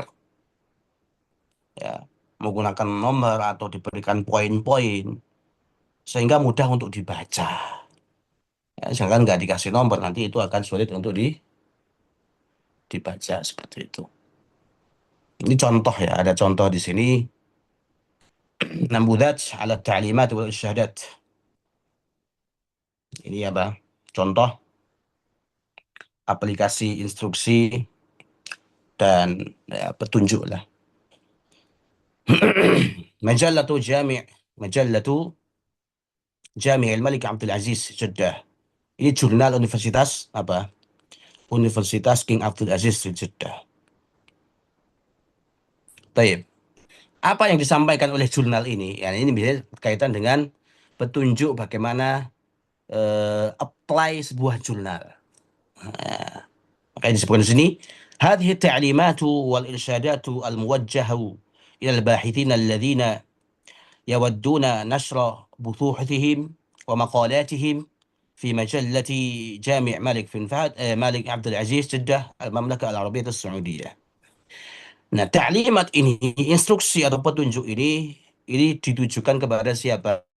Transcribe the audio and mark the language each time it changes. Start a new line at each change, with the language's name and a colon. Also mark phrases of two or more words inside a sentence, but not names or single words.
Indonesian: Ya, menggunakan nomor atau diberikan poin-poin sehingga mudah untuk dibaca. Ya, jangan nggak dikasih nomor, nanti itu akan sulit untuk dibaca seperti itu. Ini contoh ya, ada contoh di sini.
Arabic: نموذج على التعليمات والإرشادات.
Indonesian: Ini apa? Contoh aplikasi instruksi dan ya, petunjuk lah. Majallatu Jami' Majallatu Jami' Al-Malik Abdul Aziz Jeddah. Ini jurnal Universitas apa? Universitas King Abdul Aziz di Jeddah. Baik. Apa yang disampaikan oleh jurnal ini? Ya, ini bisa berkaitan dengan petunjuk bagaimana apply sebuah jurnal. Makanya disebutkan di sini,
Arabic: هذه تعليمات والإرشادات الموجهة إلى الباحثين الذين يودون نشر بحوثهم ومقالاتهم في مجلة جامع مالك بن فهد مالك عبد العزيز جدة المملكة العربية السعودية.
Indonesian: Nah, taklimat ini, instruksi atau petunjuk ini ditujukan kepada siapa?